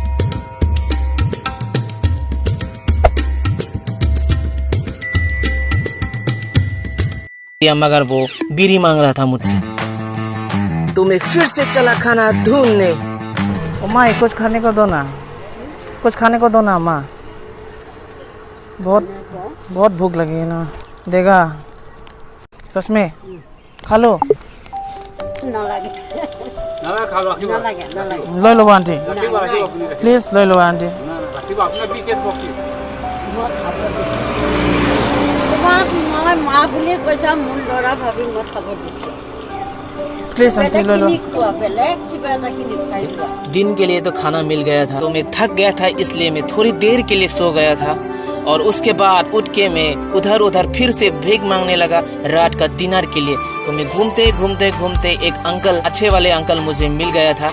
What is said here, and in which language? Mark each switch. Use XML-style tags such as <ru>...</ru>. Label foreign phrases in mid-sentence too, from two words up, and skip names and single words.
<hi>मगर वो बीड़ी मांग रहा था मुझसे। तो मैं फिर से चला खाना ढूंढने। माँ कुछ खाने को दो ना, माँ बहुत भूख लगी है ना, देगा? सच में खा लो।</hi> <as>নালাগে নালাগে খাও, রাখিব নালাগে নালাগে</as> <hi>ले लो आंटी,</hi> <as>রাখিব রাখিব আপুনি ৰাখিব।</as> <hi>प्लीज ले लो आंटी।</hi> <as>না না ৰাখিব, আপোনাৰ বিশেষ বকি। মই খাব দিছোঁ। তোমাক মই মা বুলি কৈছা, মোৰ ল'ৰা ভাবি মই খাব দিছোঁ।</as> <hi>प्लीज आंटी लो लो। दिन के लिए तो खाना मिल गया था, तो मैं थक गया था, इसलिए मैं थोड़ी देर के लिए सो गया था। और उसके बाद उठ के मैं उधर उधर फिर से भीख मांगने लगा रात का डिनर के लिए। तो मैं घूमते घूमते घूमते एक अंकल, अच्छे वाले अंकल मुझे मिल गया था।</hi>